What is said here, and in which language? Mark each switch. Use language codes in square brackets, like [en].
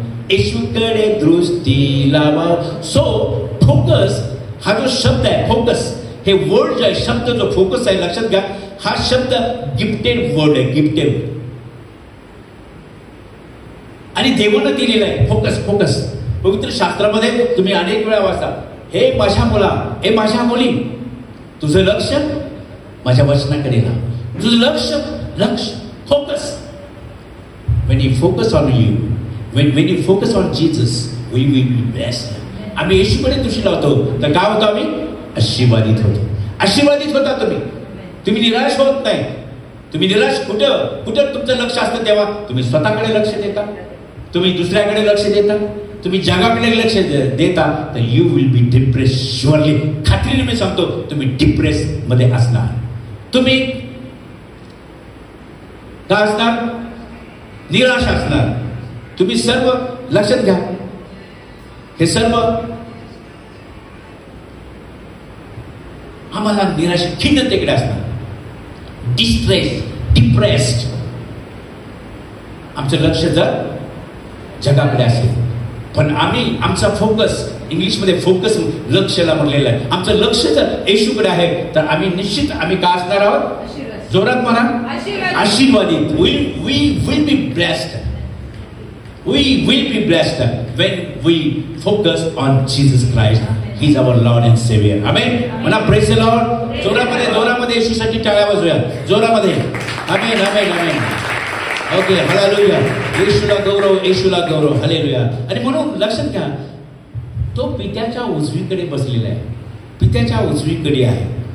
[mr] येशूकडे दृष्टी लावा. So focus हा जो शब्द आहे, फोकस हे वर्ड जो आहे, शब्द जो फोकस आहे, लक्षात घ्या, हा शब्द गिफ्टेड वर्ड आहे. गिफ्टेड. आणि देवानं दिलेलं आहे फोकस. फोकस पवित्र शास्त्रामध्ये तुम्ही अनेक वेळा वाचता, हे माझ्या मुला, हे माझ्या मुली, तुझं लक्ष माझ्या वचनाकडे लाव. तुझं लक्ष focus. [en] when you focus on you, when you focus on Jesus, we will be blessed. [mr] आम्ही येशूकडे दृष्टी लावतो तर काय होतो? आम्ही आशीर्वादित होतो. आशीर्वादित होता तुम्ही निराश होत नाही. तुम्ही निराश कुठं तुमचं लक्ष असतं तेव्हा तुम्ही स्वतःकडे लक्ष देता, तुम्ही दुसऱ्याकडे लक्ष देता, तुम्ही जगाकडे लक्ष देता, तर [en] You will be depress. [mr] Surely, खात्रीने मी सांगतो, तुम्ही डिप्रेस मध्ये असणार. तुम्ही काय असणार? निराश असणार. तुम्ही सर्व लक्षात घ्या, हे सर्व आम्हाला निराश, खिन्नतेकडे असणार. Distress, depressed. आमचं लक्ष जर जगाकडे असेल, पण आमचा फोकस, इंग्लिशमध्ये फोकस लक्षला म्हणलेलं आहे. आमचं लक्ष जर येशूकडे आहे तर आम्ही निश्चित काय असणार आहोत? जोरात म्हणा, आशीर्वादित. [en] we will be blessed. We will be blessed when we focus on Jesus Christ. He is our Lord and Savior. Amen. [mr] म्हणा [en] praise the Lord. [mr] जोरामध्ये येशूसाठी टाळ्या वाजवूया, जोरामध्ये. आमेन आमेन आमेन. ओके. हालेलुया. येशूला गौरव, येशूला गौरव. हालेलुया. आणि म्हणून लक्षात घ्या, तो पित्याच्या उजवीकडे बसलेला आहे. पित्याच्या उजवीकडे आहे.